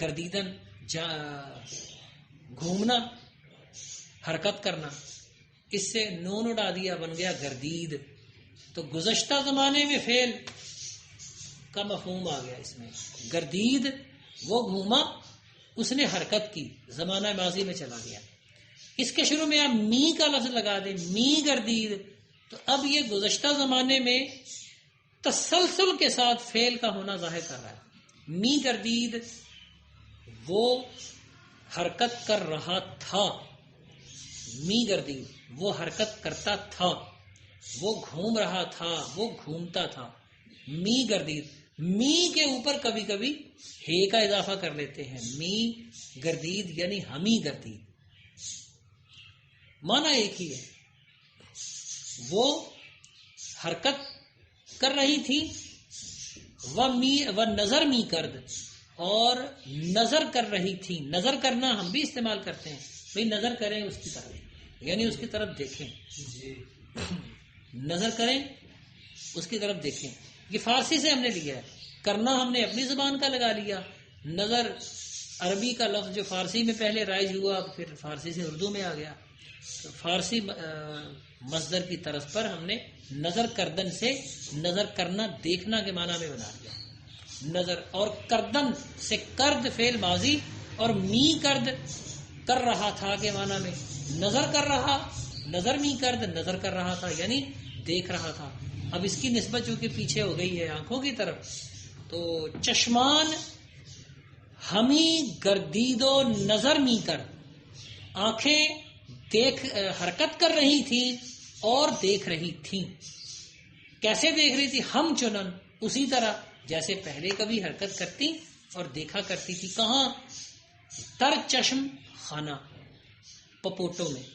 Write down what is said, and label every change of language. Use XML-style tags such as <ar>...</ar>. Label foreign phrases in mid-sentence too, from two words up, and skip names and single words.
<ur>گردیدن گھومنا، حرکت کرنا، اس سے نون اڑا دیا، بن گیا گردید. تو گزشتہ زمانے میں فعل کا مفہوم آ گیا اس میں. گردید وہ گھوما، اس نے حرکت کی، زمانہ ماضی میں چلا گیا. اس کے شروع میں آپ می کا لفظ لگا دیں،</ur> <fa>می گردید،</fa> <ur>تو اب یہ گزشتہ زمانے میں تسلسل کے ساتھ فعل کا ہونا ظاہر کر رہا ہے.</ur> <fa>می گردید</fa> <ur>وہ حرکت کر رہا تھا،</ur> <fa>می گردید</fa> <ur>وہ حرکت کرتا تھا، وہ گھوم رہا تھا، وہ گھومتا تھا.</ur> <fa>می گردید،</fa> <ur>می کے اوپر کبھی کبھی ہے کا اضافہ کر لیتے ہیں.</ur> <fa>می گردید</fa> <ur>یعنی</ur> <fa>ہمی گردید،</fa> <ur>معنی ایک ہی ہے. وہ حرکت کر رہی تھی،</ur> <fa>و نظر می کرد،</fa> <ur>اور نظر کر رہی تھی. نظر کرنا ہم بھی استعمال کرتے ہیں، بھئی نظر کریں اس کی طرف، یعنی اس کی طرف دیکھیں. نظر کریں اس کی طرف دیکھیں. یہ فارسی سے ہم نے لیا ہے، کرنا ہم نے اپنی زبان کا لگا لیا. نظر عربی کا لفظ جو فارسی میں پہلے رائج ہوا، پھر فارسی سے اردو میں آ گیا. تو فارسی مصدر کی طرف پر ہم نے</ur> <fa>نظر کردن</fa> <ur>سے نظر کرنا دیکھنا کے معنی میں بنا دیا. نظر اور کردن سے کرد فعل ماضی، اور</ur> <fa>می کرد</fa> <ur>کر رہا تھا کے معنی میں. نظر کر رہا،</ur> <fa>نظر می کرد</fa> <ur>نظر کر رہا تھا یعنی دیکھ رہا تھا. اب اس کی نسبت چونکہ پیچھے ہو گئی ہے آنکھوں کی طرف، تو</ur> <fa>چشمان ہمی گردید و نظر می کر،</fa> <ur>آنکھیں حرکت کر رہی تھیں اور دیکھ رہی تھیں. کیسے دیکھ رہی تھی؟</ur> <fa>ہم چنن،</fa> <ur>اسی طرح جیسے پہلے کبھی حرکت کرتی اور دیکھا کرتی تھی. کہاں؟</ur> <fa>تر چشم خانہ،</fa> <ur>پپوٹوں میں.</ur>